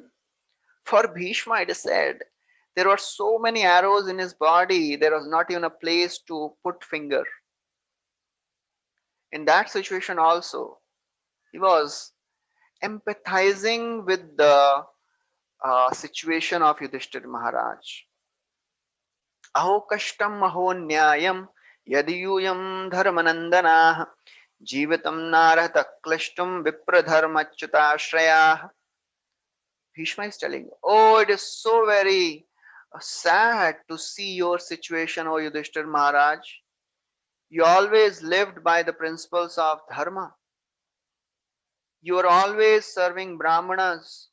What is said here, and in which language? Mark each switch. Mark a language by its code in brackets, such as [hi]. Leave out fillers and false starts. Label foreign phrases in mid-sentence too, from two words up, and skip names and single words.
[en] For Bhishma, it is said there were so many arrows in his body, there was not even a place to put finger. In that situation also, he was empathizing with the situation of Yudhishthira Maharaj. [sa] अहो कष्टम् अहो न्याय्यं यद् यूयं धर्मनन्दनाः जीवितुं नार्हथ क्लिष्टं विप्रधर्माच्युताश्रयाः. [en] Bhishma is telling, oh, it is so very sad to see your situation, O Yudhishthira Maharaj. You always lived by the principles of dharma. You are always serving Brahmanas.